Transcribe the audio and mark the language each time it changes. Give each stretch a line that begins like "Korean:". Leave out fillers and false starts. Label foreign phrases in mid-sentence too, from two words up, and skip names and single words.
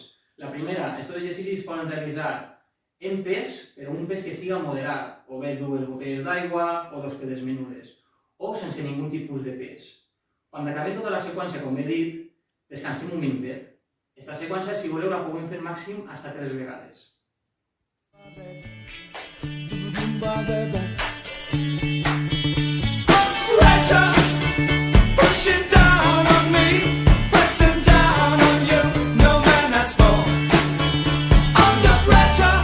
Catalan: La primera, aquests exercicis es poden realitzar en pes, però un pes que siga moderat, o bé 2 botelles d'aigua o 2 pedes menudes, o sense ningú tipus de pes. Quan acabem tota la seqüència, com he dit, descansem un minutet. Aquesta seqüència, si voleu, la podem fer màxim fins a 3 vegades.
English: Pressure pushing down on me, pressing down on you. No man has fall under pressure.